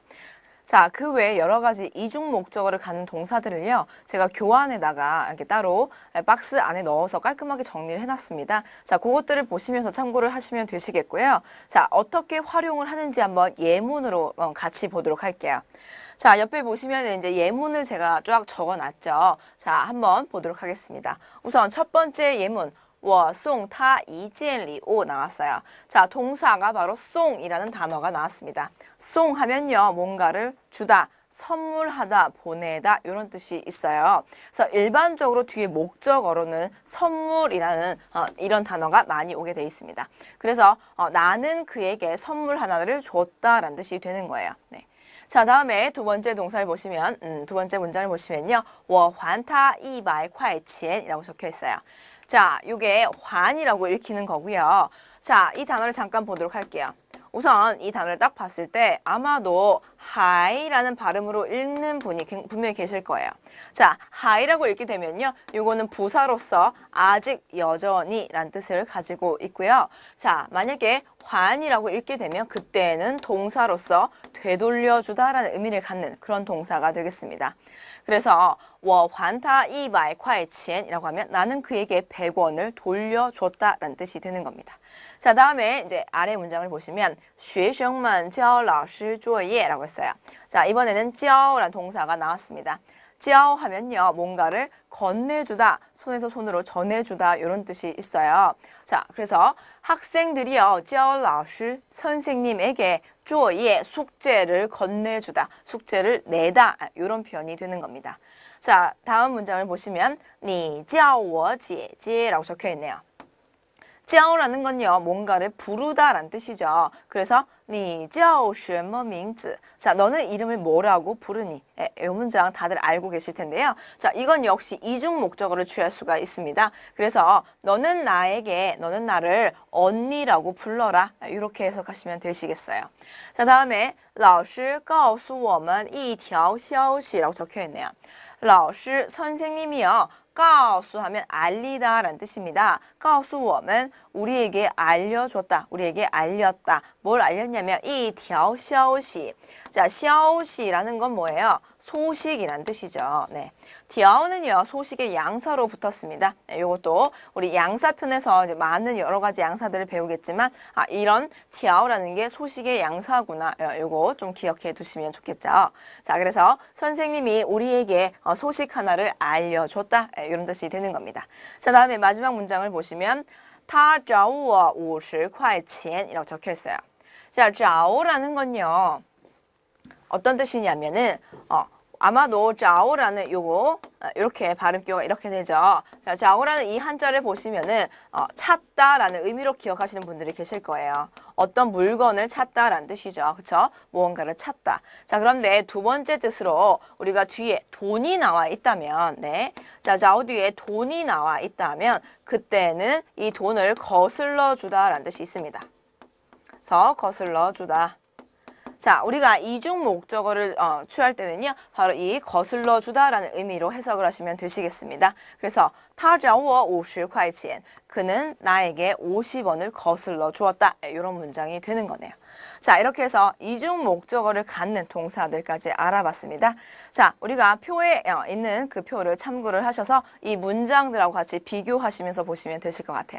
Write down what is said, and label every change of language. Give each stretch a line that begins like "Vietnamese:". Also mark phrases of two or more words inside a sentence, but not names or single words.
Korean: 자, 그 외에 여러 가지 이중 목적어를 갖는 동사들을요, 제가 교환에다가 이렇게 따로 박스 안에 넣어서 깔끔하게 정리를 해놨습니다. 자, 그것들을 보시면서 참고를 하시면 되시겠고요. 자, 어떻게 활용을 하는지 한번 예문으로 같이 보도록 할게요. 자, 옆에 보시면 이제 예문을 제가 쫙 적어놨죠. 자, 한번 보도록 하겠습니다. 우선 첫 번째 예문.
Chinese: 我送他一件礼物 나왔어요.
Korean: 자, 동사가 바로 송이라는 단어가 나왔습니다. 송 하면요, 뭔가를 주다, 선물하다, 보내다 이런 뜻이 있어요. 그래서 일반적으로 뒤에 목적어로는 선물이라는 이런 단어가 많이 오게 돼 있습니다. 그래서 나는 그에게 선물 하나를 줬다라는 뜻이 되는 거예요. 네. 자, 다음에 두 번째 동사를 보시면, 두 번째 문장을 보시면요,
Chinese: 我还他100块钱
Korean: 이라고 적혀 있어요. 자, 이게 환이라고 읽히는 거고요. 자, 이 단어를 잠깐 보도록 할게요. 우선 이 단어를 딱 봤을 때 아마도 하이라는 발음으로 읽는 분이 분명히 계실 거예요. 자, 하이라고 읽게 되면요, 이거는 부사로서 아직 여전히 라는 뜻을 가지고 있고요. 자, 만약에 환이라고 읽게 되면 그때는 동사로서 되돌려주다 라는 의미를 갖는 그런 동사가 되겠습니다. 그래서
Chinese: 我还他100块钱
Korean: 이라고 하면 나는 그에게 100원을 돌려줬다 라는 뜻이 되는 겁니다. 자, 다음에 이제 아래 문장을 보시면
Chinese: 学生们教老师作业
Korean: 라고 했어요. 자, 이번에는 教라는 동사가 나왔습니다. 教 하면요, 뭔가를 건네주다, 손에서 손으로 전해주다 이런 뜻이 있어요. 자, 그래서 학생들이요,
Chinese: 教老师
Korean: 선생님에게 作业 숙제를 건네주다, 숙제를 내다 이런 표현이 되는 겁니다. 자, 다음 문장을 보시면
Chinese: 你叫我姐姐
Korean: 라고 적혀 있네요. 叫라는 건요, 뭔가를 부르다라는 뜻이죠.
Chinese: 그래서 你叫什么名字?
Korean: 자, 너는 이름을 뭐라고 부르니? 이 문장 다들 알고 계실 텐데요. 자, 이건 역시 이중 목적어를 취할 수가 있습니다. 그래서 너는 나를 언니라고 불러라. 이렇게 해석하시면 되시겠어요. 자, 다음에
Chinese: 老师告诉我们一条消息
Korean: 라고 적혀 있네요. 老师, 선생님이요. 告诉 하면 알리다 라는 뜻입니다.
Chinese: 告诉我们
Korean: 우리에게 알려줬다, 우리에게 알렸다. 뭘 알렸냐면
Chinese: 一条消息.
Korean: 자, 消息 라는 건 뭐예요? 소식이란 뜻이죠. 네. 条는요, 소식의 양사로 붙었습니다. 네, 이것도 우리 양사편에서 이제 많은 여러 가지 양사들을 배우겠지만, 이런 条라는 게 소식의 양사구나. 이거 좀 기억해 두시면 좋겠죠. 자, 그래서 선생님이 우리에게 소식 하나를 알려줬다. 이런 뜻이 되는 겁니다. 자, 다음에 마지막 문장을 보시면,
Chinese: 他找我50块钱
Korean: 이라고 적혀 있어요. 자, 找라는 건요, 어떤 뜻이냐면은, 아마도 找라는 요거 이렇게 발음기가 이렇게 되죠. 找라는 이 한자를 보시면은 찾다라는 의미로 기억하시는 분들이 계실 거예요. 어떤 물건을 찾다라는 뜻이죠. 그렇죠? 무언가를 찾다. 자, 그런데 두 번째 뜻으로 우리가 뒤에 돈이 나와 있다면, 네. 자, 자오 뒤에 돈이 나와 있다면 그때는 이 돈을 거슬러 주다라는 뜻이 있습니다. 그래서 거슬러 주다. 자, 우리가 이중 목적어를 취할 때는요, 바로 이 거슬러 주다라는 의미로 해석을 하시면 되시겠습니다. 그래서
Chinese: 他找我50块钱
Korean: 그는 나에게 50원을 거슬러 주었다. 이런 문장이 되는 거네요. 자, 이렇게 해서 이중 목적어를 갖는 동사들까지 알아봤습니다. 자, 우리가 표에 있는 그 표를 참고를 하셔서 이 문장들하고 같이 비교하시면서 보시면 되실 것 같아요.